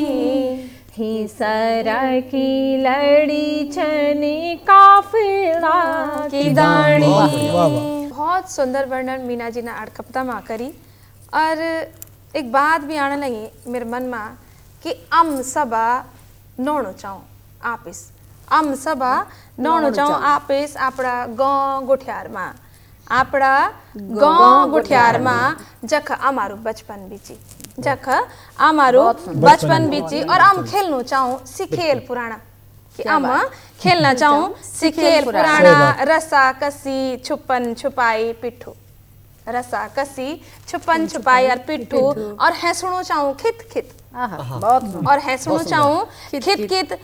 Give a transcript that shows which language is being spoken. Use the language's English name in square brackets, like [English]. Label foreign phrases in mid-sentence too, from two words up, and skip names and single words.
[Garhwali] ही सारा की लड़ी छनी काफिला की दाणी। वाह वाह। बहुत सुंदर वर्णन मीना जी ने अड़कपता माँ करी। [Hindi] और एक बात भी आने लगी मेरे मन में [Garhwali] कि अम सबा नोणो चाऊं आपिस। अम सबा नोणो चाऊं आपिस आपड़ा गांव गुठियार में। आपड़ा गांव गुठियार में जख अमारू बचपन बीची। जख अमारू बचपन बीची और हम खेलनो चाहूं सी खेल पुराना। कि हम खेलना चाहूं सी खेल पुराना। रसा कसी छुपन छुपाई पिट्ठू। रसा कसी छुपन छुपाई और पिट्ठू। और हैसणो चाहूं खित खित। और हैसणो चाहूं खित खित।